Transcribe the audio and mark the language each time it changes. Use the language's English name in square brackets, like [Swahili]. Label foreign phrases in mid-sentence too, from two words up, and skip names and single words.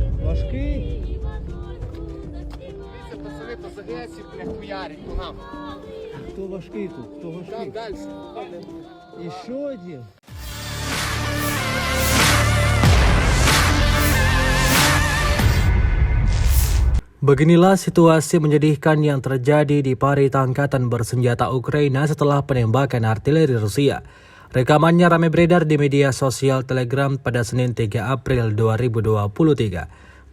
[Ukrainian] Важкий? Дивіться, пацани, по загесі, блядь, хуярить по нам. Хто важкий тут? Хто Там важкий? далі. І ще один. [Indonesian] Beginilah situasi menyedihkan yang terjadi di parit angkatan bersenjata Ukraina setelah penembakan artileri Rusia. Rekamannya ramai beredar di media sosial Telegram pada Senin 3 April 2023.